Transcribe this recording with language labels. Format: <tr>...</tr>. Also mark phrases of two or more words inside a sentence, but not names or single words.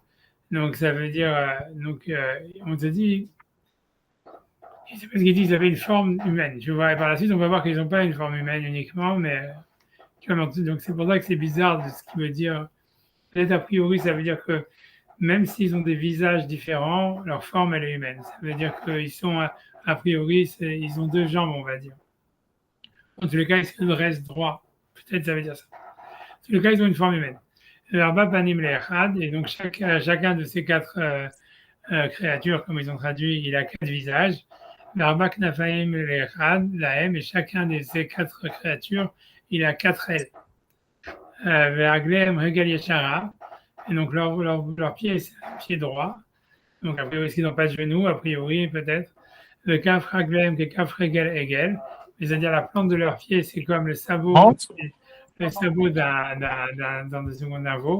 <fr>Donc, ça veut dire, on se dit, c'est parce qu'ils disent qu'ils avaient une forme humaine, tu vois, et par la suite, on va voir qu'ils n'ont pas une forme humaine uniquement, mais, donc c'est pour ça que c'est bizarre de ce qui veut dire, peut-être a priori, ça veut dire que même s'ils ont des visages différents, leur forme, elle est humaine. Ça veut dire qu'ils sont, a priori, ils ont deux jambes, on va dire. En tous les cas, ils restent droits. Peut-être ça veut dire ça. En tous les cas, ils ont une forme humaine.</fr> <he>לארבע פנים לאחד,</he> <fr>et donc chacun de ces quatre créatures, comme ils ont traduit, il a quatre visages.</fr> <he>לארבע כנפיים לאחד להם,</he> <fr>et chacun de ces quatre créatures, il a quatre ailes.</fr> <he>ורגליהם רגל ישרה,</he> <fr>et donc leur pied, c'est un pied droit. Donc a priori, ils n'ont pas de genoux, a priori, peut-être. Le</fr> <he>כף רגלם,</he> <fr>que</fr> <he>כף רגל עגל,</he> <fr>c'est-à-dire la plante de leurs pieds, c'est comme le sabot d'un veau.</fr>